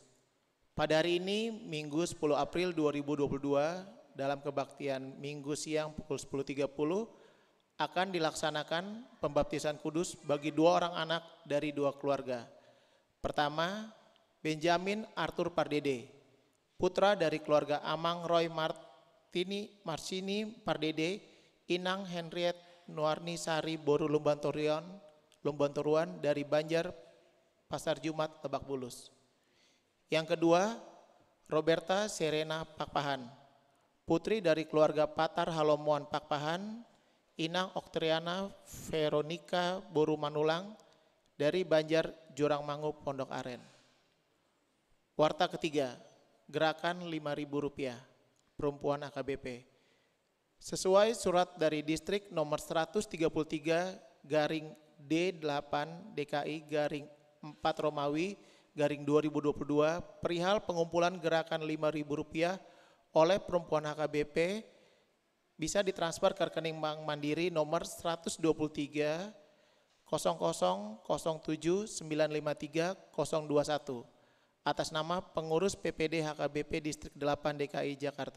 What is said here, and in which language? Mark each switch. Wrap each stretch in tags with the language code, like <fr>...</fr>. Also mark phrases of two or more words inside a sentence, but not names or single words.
<id>Pada hari ini, Minggu 10 April 2022, dalam kebaktian Minggu siang pukul 10.30, akan dilaksanakan pembaptisan kudus bagi 2 orang anak dari 2 keluarga. Pertama, Benjamin Arthur Pardede, putra dari keluarga Amang Roy Marsini Pardede, Inang Henriette Nuarni Sari Boru Lumbantoruan dari Banjar, Pasar Jumat, Lebak Bulus. Yang kedua, Roberta Serena Pakpahan, putri dari keluarga Patar Halomoan Pakpahan, Inang Oktriana Veronica Boru Manulang dari Banjar Jurangmangu, Pondok Aren. Warta ketiga, gerakan Rp5.000, perempuan AKBP. Sesuai surat dari distrik nomor 133 garing D8 DKI garing 4 Romawi garing 2022 perihal pengumpulan gerakan Rp5.000 oleh perempuan HKBP bisa ditransfer ke rekening Bank Mandiri nomor 123 00 07 953 021 atas nama pengurus PPD HKBP Distrik 8 DKI Jakarta.</id>